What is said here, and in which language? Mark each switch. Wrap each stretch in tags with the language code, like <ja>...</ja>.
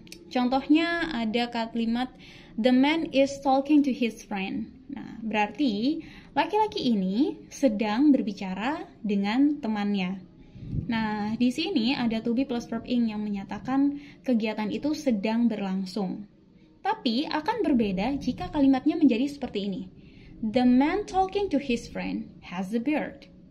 <id>Contohnya ada kalimat</id> <en>the man is talking to his friend.</en> <id>Nah, berarti laki-laki ini sedang berbicara dengan temannya. Nah, di sini ada to be plus verb ing yang menyatakan kegiatan itu sedang berlangsung. Tapi akan berbeda jika kalimatnya menjadi seperti ini.</id> <en>The man talking to his friend has a beard.</en>